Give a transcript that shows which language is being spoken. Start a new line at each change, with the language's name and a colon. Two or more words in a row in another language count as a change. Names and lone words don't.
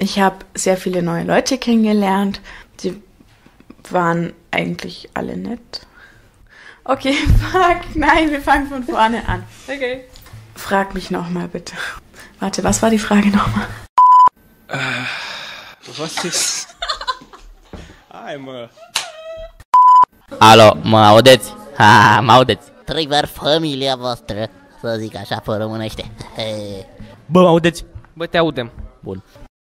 German: Ich habe sehr viele neue Leute kennengelernt. Die waren eigentlich alle nett. Okay, nein, wir fangen von vorne an. Okay. Frag mich nochmal bitte. Warte, was war die Frage nochmal? Was ist... Einmal.
Romanian: Alo, mă audeți? Ha, mă audeți? Trei familia voastră, să zic așa pe românește. Bă, audeți? Bă, te audem. Bun.